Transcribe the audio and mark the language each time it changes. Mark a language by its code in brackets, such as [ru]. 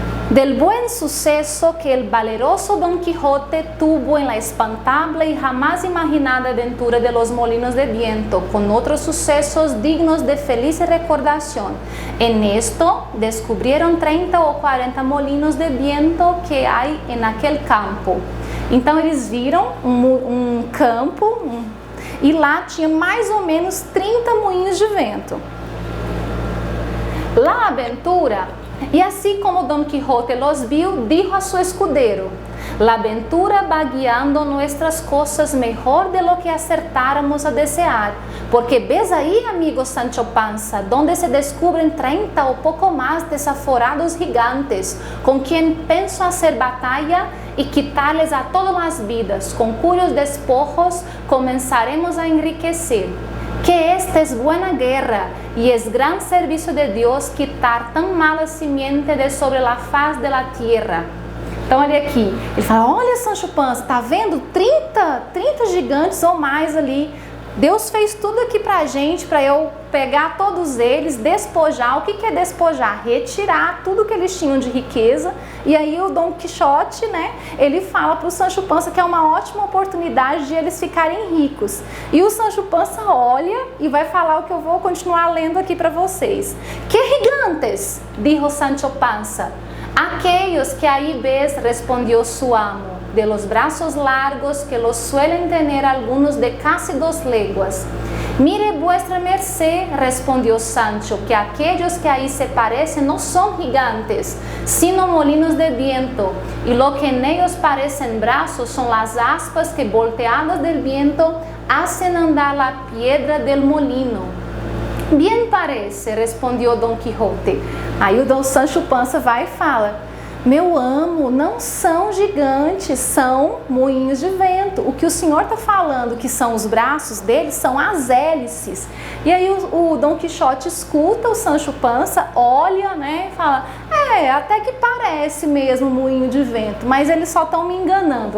[es] Del buen suceso que el valeroso Don Quijote tuvo en la espantable y jamás imaginada aventura de los molinos de viento, con otros sucesos dignos de feliz recordación. En esto descubrieron 30 o 40 molinos de viento que hay en aquel campo. [pt] Então eles viram um campo e lá tinha mais ou menos 30 moinhos de vento. [es] La aventura. Y así como Don Quijote los vio, dijo a su escudero: la aventura va guiando nuestras cosas mejor de lo que acertáramos a desear, porque ves ahí, amigo Sancho Panza, donde se descubren 30 o poco más desaforados gigantes, con quien pienso hacer batalla y quitarles a todas las vidas, con cuyos despojos comenzaremos a enriquecer. Que esta es buena guerra y es gran servicio de Dios quitar tan mala simiente de sobre la faz de la tierra. [pt] Então olha aqui, ele fala: olha Sancho Panza, tá vendo 30 gigantes ou mais ali. Deus fez tudo aqui pra gente, para eu pegar todos eles, despojar. O que é despojar? Retirar tudo que eles tinham de riqueza. E aí o Dom Quixote, né, ele fala pro Sancho Panza que é uma ótima oportunidade de eles ficarem ricos. E o Sancho Panza olha e vai falar o que eu vou continuar lendo aqui para vocês. [es] Que gigantes, dijo Sancho Panza. Aquellos que ahí ves, respondió su amo, de los brazos largos que los suelen tener algunos de casi 2 leguas. Mire vuestra merced, respondió Sancho, que aquellos que ahí se parecen no son gigantes, sino molinos de viento, y lo que en ellos parecen brazos son las aspas que volteadas del viento hacen andar la piedra del molino. Bien parece, respondió Don Quixote. [pt] Aí o Dom Sancho Panza vai e fala: meu amo, não são gigantes, são moinhos de vento. O que o senhor está falando que são os braços deles são as hélices. E aí o Dom Quixote escuta o Sancho Panza, olha, né, e fala: até que parece mesmo moinho de vento, mas eles só estão me enganando.